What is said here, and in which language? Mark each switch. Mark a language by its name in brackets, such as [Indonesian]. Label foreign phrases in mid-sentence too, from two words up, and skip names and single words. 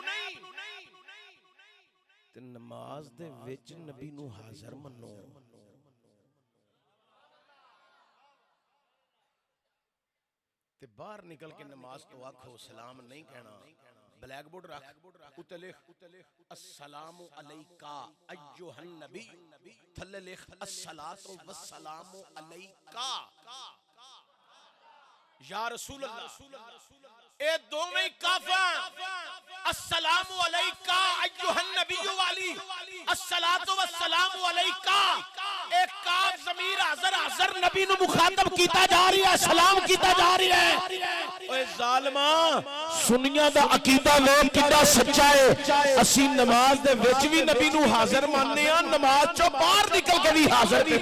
[Punjabi] تے نماز دے وچ نبی نوں حاضر منو. تے باہر نکل کے نماز تو آکھو سلام نہیں کہنا. [English] black board [Punjabi] رکھ، اتے لکھ [Arabic] السلام عليك أيها النبي, [Punjabi] تھلے لکھ [Arabic] الصلاة والسلام عليك يا رسول الله. [Punjabi] اے دوویں کافا [Arabic] السلام عليك أيها النبي [Punjabi] والی [Arabic] الصلاة والسلام عليك [Punjabi] ایک کاف ضمیر حاضر حاضر نبی نوں مخاطب کیتا جا رہی ہے، سلام کیتا جا رہی ہے, सलाम कीता जा रही है। اوئے ظالما سنیاں دا عقیدہ ویکھ کنا سچا ہے. اسی نماز دے وچ وی نبی نوں حاضر منّنے آ، نماز چوں باہر نکل کے وی حاضر.